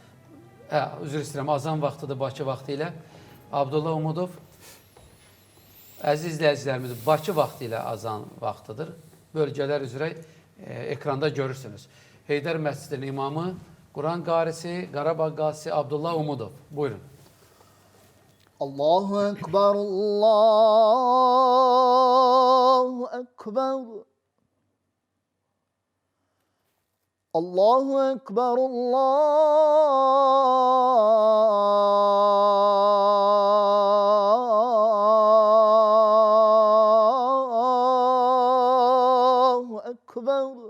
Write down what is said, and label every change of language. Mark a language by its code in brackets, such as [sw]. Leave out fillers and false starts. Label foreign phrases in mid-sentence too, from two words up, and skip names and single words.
[az] Üzr istəyirəm, azan vaxtıdır Bakı vaxtı ilə. Abdullah Umudov, əziz izləyicilərimiz, Bakı vaxtı ilə azan vaxtıdır. Bölgələr üzrə ekranda görürsünüz. Heydər Məscidinin imamı, Quran qarisi, Qarabağ qazisi Abdullah Umudov. Buyurun. [ar] الله أكبر، الله أكبر. الله أكبر، الله أكبر.